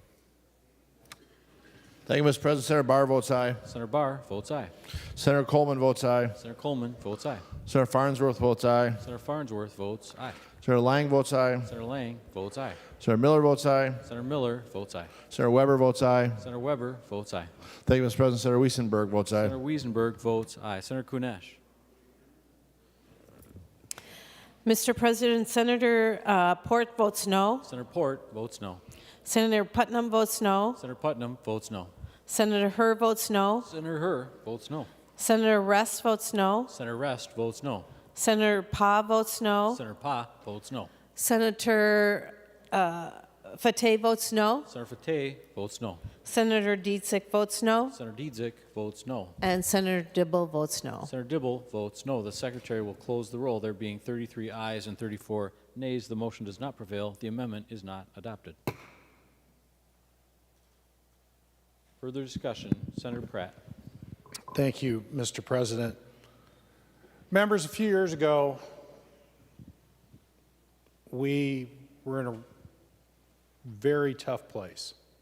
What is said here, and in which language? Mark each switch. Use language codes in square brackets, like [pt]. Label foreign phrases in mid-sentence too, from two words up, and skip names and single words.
[en] Thank you, Mr. President. Senator Barr votes aye. Senator Barr votes aye. Senator Coleman votes aye. Senator Coleman votes aye. Senator Farnsworth votes aye. Senator Farnsworth votes aye. Senator Lang votes aye. Senator Lang votes aye. Senator Miller votes aye. Senator Miller votes aye. Senator Weber votes aye. Senator Weber votes aye. Thank you, Mr. President. Senator Wiesenberg votes aye. Senator Wiesenberg votes aye. Senator Kunesh. Mr. President, Senator Port votes no. Senator Port votes no. Senator Putnam votes no. Senator Putnam votes no. Senator Herr votes no. Senator Herr votes no. Senator Rest votes no. Senator Rest votes no. Senator Pa votes no. Senator Pa votes no. Senator Fateh votes no. Senator Fateh votes no. Senator Dietzick votes no. Senator Dietzick votes no. And Senator Dibble votes no. Senator Dibble votes no. The Secretary will close the roll. There being 33 ayes and 34 nays, the motion does not prevail. The amendment is not adopted. Further discussion, Senator Pratt. Thank you, Mr. President. Members, a few years ago, we were in a very tough place.